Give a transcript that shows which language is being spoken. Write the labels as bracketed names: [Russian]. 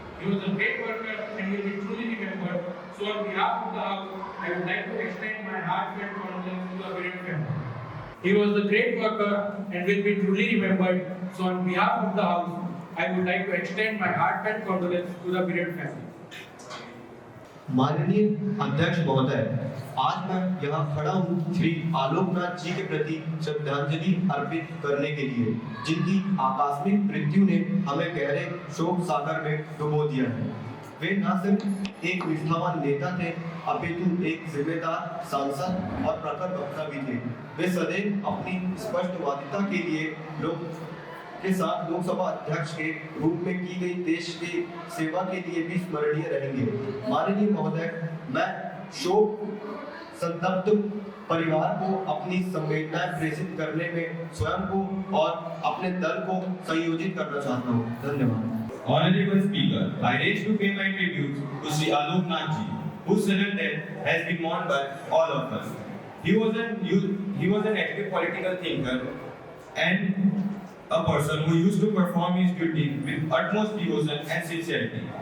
[English] He was a great worker and will be truly remembered. So on behalf of the House, I would like to extend my heartfelt condolences to the Viren family. He was a great worker and will be truly remembered. So on behalf of the House, I would like to extend my heartfelt condolences to the Viren family. [Hindi] माननीय अध्यक्ष महोदय, आज मैं यहाँ खड़ा हूँ श्री आलोकनाथ जी के प्रति श्रद्धांजलि अर्पित करने के लिए, जिनकी आकस्मिक मृत्यु ने हमें गहरे शोक सागर में डुबो दिया है। वे न सिर्फ एक निष्ठावान नेता थे, अपितु एक जिम्मेदार सांसद और प्रखर वक्ता भी थे। वे सदैव अपनी स्पष्टवादिता के लिए लोग के साथ लोकसभा अध्यक्ष के रूप में की गई देश की सेवा के लिए भी स्मरणीय रहेंगे। माननीय महोदय, मैं शोक संतप्त परिवार को अपनी संवेदनाएं प्रेषित करने में स्वयं को और अपने दल को संयोजित करना चाहता हूँ। धन्यवाद। [English] Honorable Speaker, I raise to pay my tribute to Sri Alok Nath ji, whose sudden death has been mourned by all of us. He was an active political thinker and a person who used to perform his duty with utmost devotion and sincerity.